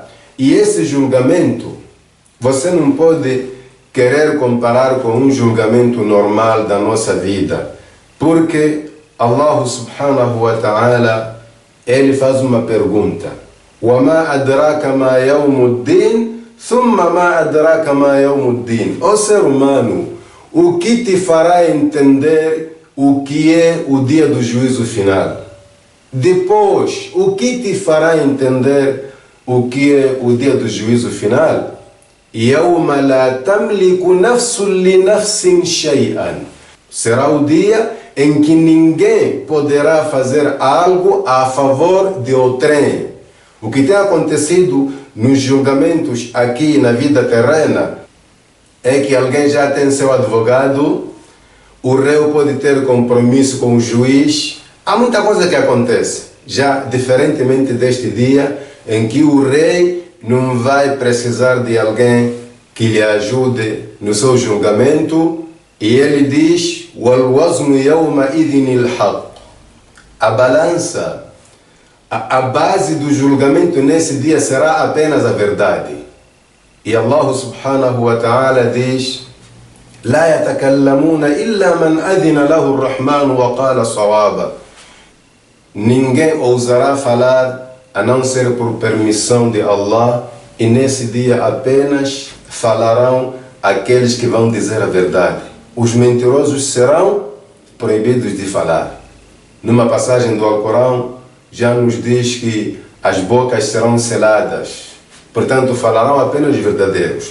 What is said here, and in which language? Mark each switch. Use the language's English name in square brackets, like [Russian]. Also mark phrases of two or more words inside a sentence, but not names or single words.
[Portuguese] E esse julgamento, você não pode querer comparar com um julgamento normal da nossa vida, porque [Arabic] الله سبحانه وتعالى, [Portuguese] Ele faz uma pergunta: [Arabic] وَمَا أَدْرَاكَ مَا يَوْمُ الدِّينِ ثُمَّ مَا أَدْرَاكَ مَا يَوْمُ الدِّينِ. [Portuguese] Ó ser humano, o que te fará entender o que é o dia do juízo final? Depois, o que te fará entender o que é o dia do juízo final? [Arabic] يَوْمَ لَا تَمْلِكُ نَفْسٌ لِنَفْسٍ شَيْئًا. [Portuguese] Será o dia em que ninguém poderá fazer algo a favor de outrem. O que tem acontecido nos julgamentos aqui na vida terrena é que alguém já tem seu advogado, o réu pode ter compromisso com o juiz. Há muita coisa que acontece, já diferentemente deste dia em que o rei não vai precisar de alguém que lhe ajude no seu julgamento. E ele diz: [Arabic] وَالْوَزْنُ يَوْمَئِذٍ الْحَقِّ. [Portuguese] A balança, a base do julgamento nesse dia será apenas a verdade. [Arabic] E الله سبحانه وتعالى diz: لَا يَتَكَلَّمُونَ إِلَّا مَنْ أَذِنَ لَهُ الرَّحْمَنُ وَقَالَ صَوَابًا. [Portuguese] Ninguém ousará falar a não ser por permissão de Allah, e nesse dia apenas falarão aqueles que vão dizer a verdade. Os mentirosos serão proibidos de falar. Numa passagem do Alcorão já nos diz que as bocas serão seladas, portanto falarão apenas os verdadeiros.